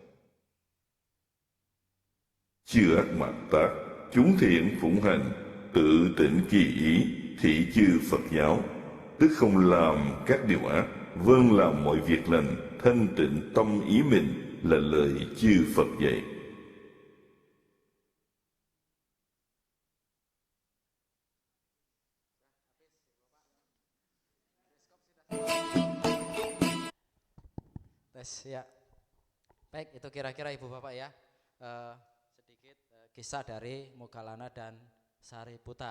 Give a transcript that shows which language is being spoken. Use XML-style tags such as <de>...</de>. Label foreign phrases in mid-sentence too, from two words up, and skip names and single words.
<vi>Chư ác mạt tác, chúng thiện phụng hành, tự tỉnh kỳ ý, thị chư Phật giáo, tức không làm các điều ác, vâng làm mọi việc lành, thanh tịnh tâm ý mình, là lời chư Phật dạy.</vi> <id>Tes ya. Baik, itu kira-kira Ibu Bapak ya. Sedikit kisah dari Moggallana dan Sariputta.</id>